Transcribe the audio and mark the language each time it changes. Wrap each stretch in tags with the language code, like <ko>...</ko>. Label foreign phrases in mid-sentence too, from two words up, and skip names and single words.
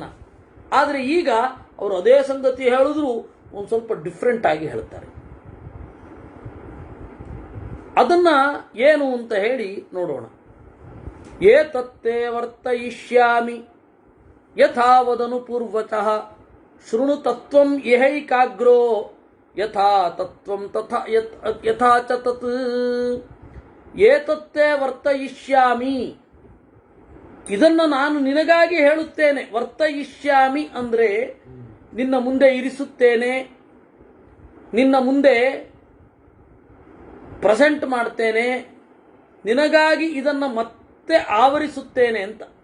<kn>ಆದರೆ ಈಗ ಅವರು ಅದೇ ಸಂಗತಿ ಹೇಳಿದ್ರು ಒಂದು ಸ್ವಲ್ಪ ಡಿಫ್ರೆಂಟ್ ಆಗಿ ಹೇಳ್ತಾರೆ. ಅದನ್ನ ಏನು ಅಂತ ಹೇಳಿ ನೋಡೋಣ.</kn> <sa>ಏತತ್ತೇ ವರ್ತಯಿಷ್ಯಾಮಿ ಯಥಾವದನು ಪೂರ್ವತಃ ಶೃಣು ತತ್ವಂ ಯಹೈಕಾಗ್ರೋ ಯಥಾ ತತ್ವಂ ತಥಾ ಯಥಾ ಚ ತತ್. ಏತತ್ತೇ ವರ್ತಯಿಷ್ಯಾಮಿ,</sa> <kn>ಇದನ್ನು ನಾನು ನಿನಗಾಗಿ ಹೇಳುತ್ತೇನೆ. ವರ್ತಯಿಷ್ಯಾಮಿ ಅಂದ್ರೆ ನಿನ್ನ ಮುಂದೆ ಇರಿಸುತ್ತೇನೆ, ನಿನ್ನ ಮುಂದೆ ಪ್ರೆಸೆಂಟ್ ಮಾಡ್ತೇನೆ, ನಿನಗಾಗಿ ಇದನ್ನು ಮತ್ತೆ ಆವರಿಸುತ್ತೇನೆ ಅಂತ.</kn>